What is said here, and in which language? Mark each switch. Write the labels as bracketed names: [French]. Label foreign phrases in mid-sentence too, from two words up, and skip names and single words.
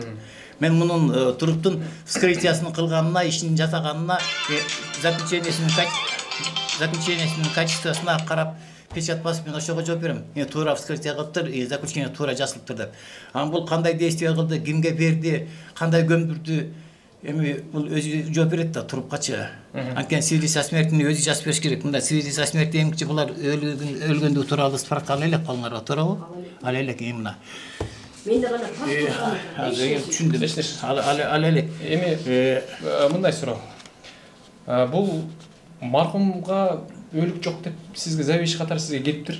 [Kyrgyz] Мен мунун туруптун вскрытиясын кылганына, ишин жасаганына, заключениесинин качествосуна карап печать басып мен ошого жооп берем. Туура вскрытие кылыптыр, заключение туура жазылыптыр деп. Аны бул кандай действие кылды, кимге берди, кандай көмдүрдү, эми бул өзү жооп берет да трубкачы. Анткени [Russian] свидетельство о смертини [Kyrgyz] өзү жазып бериш керек. Мында [Russian] свидетельство о смерти [Kyrgyz] эмгичи булар өлгөндүгү тууралуу справка ала элек колуңарга, туурабы? Ала элек мына. Мен да гана түшүндүм. Ала элек. Эми мындай суроо. Бул маркумга өлүк жок деп сизге заведующий катары сизге келиптир.